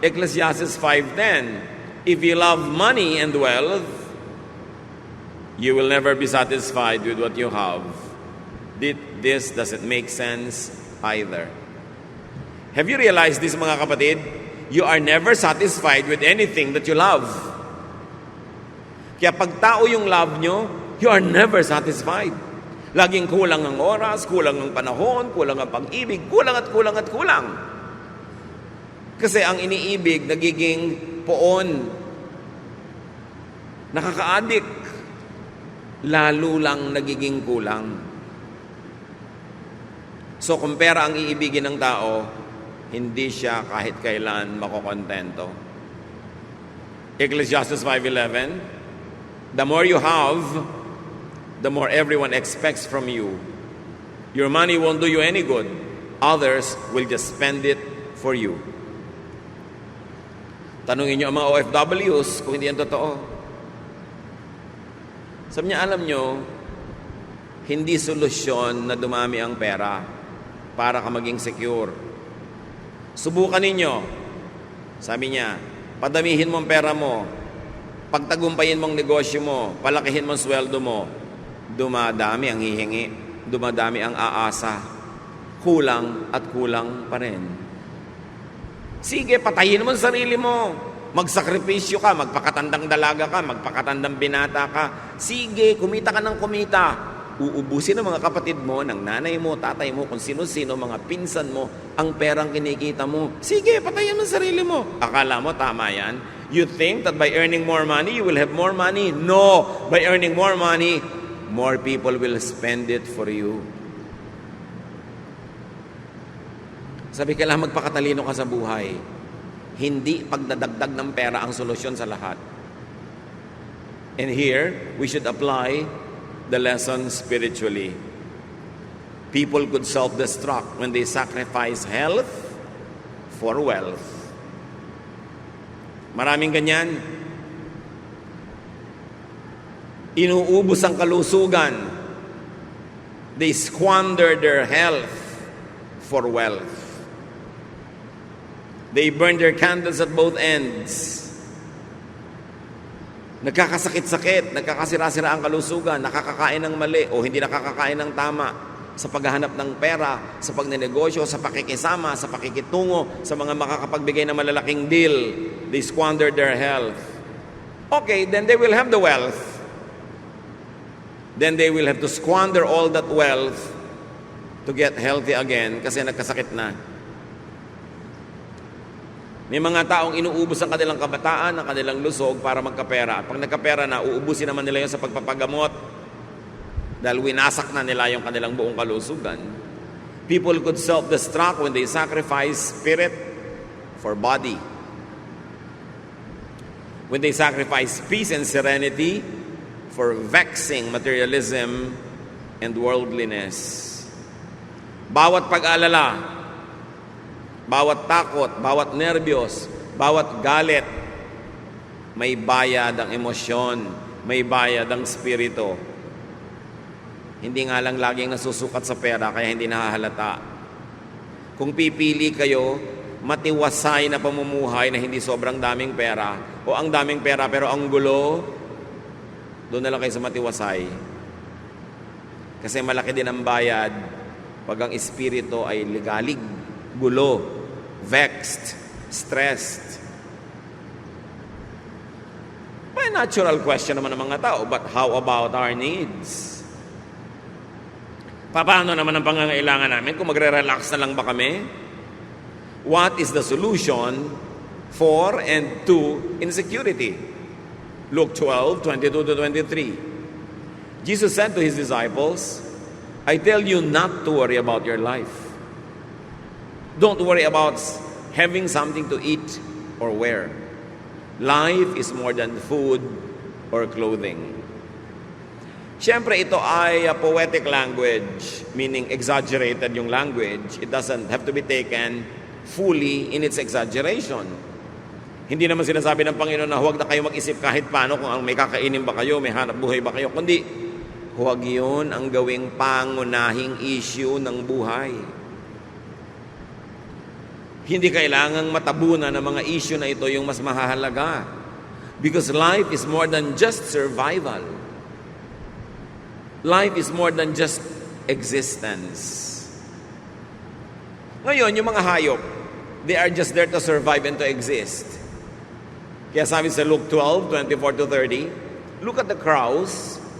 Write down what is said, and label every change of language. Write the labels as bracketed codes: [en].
[en] Ecclesiastes 5:10, if you love money and wealth, you will never be satisfied with what you have. This doesn't make sense either. Have you realized this, [tl] mga kapatid? [en] You are never satisfied with anything that you love. [tl] Kaya pag tao yung love nyo, [en] you are never satisfied. [tl] Laging kulang ang oras, kulang ang panahon, kulang ang pag-ibig, kulang at kulang at kulang. Kasi ang iniibig, nagiging poon. Nakaka-addict. Lalo lang nagiging kulang. So kung pera ang iibigin ng tao, hindi siya kahit kailan makokontento. [en] Ecclesiastes 5:11, the more you have, the more everyone expects from you. Your money won't do you any good. Others will just spend it for you. [tl] Tanungin niyo ang mga OFWs kung hindi yan totoo. Sabi niya, alam niyo, hindi solusyon na dumami ang pera para ka maging secure. Subukan ninyo. Sabi niya, padamihin mo ang pera mo, pagtagumpayin mong negosyo mo, palakihin mo ang sweldo mo, dumadami ang hihingi, dumadami ang aasa, kulang at kulang pa rin. Sige, patayin mo ang sarili mo, magsakripisyo ka, magpakatandang dalaga ka, magpakatandang binata ka. Sige, kumita ka ng kumita. Uubusin ng mga kapatid mo, ng nanay mo, tatay mo, kung sino-sino, mga pinsan mo, ang perang kinikita mo. Sige, patayin mo ang sarili mo. Akala mo, tama yan? [en] You think that by earning more money, you will have more money? No! By earning more money, more people will spend it for you. [tl] Sabi, kailangan magpakatalino ka sa buhay. Hindi pagdadagdag ng pera ang solusyon sa lahat. [en] And here, we should apply the lesson spiritually. People could self-destruct when they sacrifice health for wealth. [tl] Maraming ganyan. Inuubos ang kalusugan. [en] They squander their health for wealth. They burn their candles at both ends. [tl] Nagkakasakit-sakit, nagkakasira-sira ang kalusugan, nakakakain ng mali o hindi nakakakain ng tama sa paghahanap ng pera, sa pagnenegosyo, sa pakikisama, sa pakikitungo, sa mga makakapagbigay ng malalaking deal. [en] They squander their health. Okay, then they will have the wealth. Then they will have to squander all that wealth to get healthy again [tl] kasi nagkasakit na. May mga taong inuubos ang kanilang kabataan, ang kanilang lusog para magkapera. At pag nagkapera na, uubusin naman nila yun sa pagpapagamot dahil winasak na nila yung kanilang buong kalusugan. [en] People could self-destruct when they sacrifice spirit for body. when they sacrifice peace and serenity for vexing materialism and worldliness. [tl] Bawat pag-alala, bawat takot, bawat nerbiyos, bawat galit, may bayad ang emosyon, may bayad ang spirito. Hindi nga lang laging nasusukat sa pera, kaya hindi nahahalata. Kung pipili kayo, matiwasay na pamumuhay na hindi sobrang daming pera, o ang daming pera pero ang gulo, doon na lang kayo sa matiwasay. Kasi malaki din ang bayad pag ang espiritu ay ligalig, gulo, vexed, stressed. [en] May natural question [tl] naman ng mga tao, [en] but how about our needs? [tl] Paano naman ang pangangailangan namin kung magre-relax na lang ba kami? [en] What is the solution for and to insecurity? Luke 12:22-23. Jesus said to His disciples, I tell you not to worry about your life. Don't worry about having something to eat or wear. Life is more than food or clothing. [tl] Siyempre, ito ay [en] a poetic language, meaning exaggerated yung language. It doesn't have to be taken fully in its exaggeration. [tl] Hindi naman sinasabi ng Panginoon na huwag na kayo mag-isip kahit paano kung may kakainin ba kayo, may hanap buhay ba kayo, kundi huwag yun ang gawing pangunahing issue ng buhay. Hindi kailangang matabunan ng mga issue na ito yung mas mahahalaga. [en] Because life is more than just survival. Life is more than just existence. [tl] Ngayon, yung mga hayop, [en] they are just there to survive and to exist. [tl] Kaya sabi sa [en] Luke 12:24-30, look at the crows.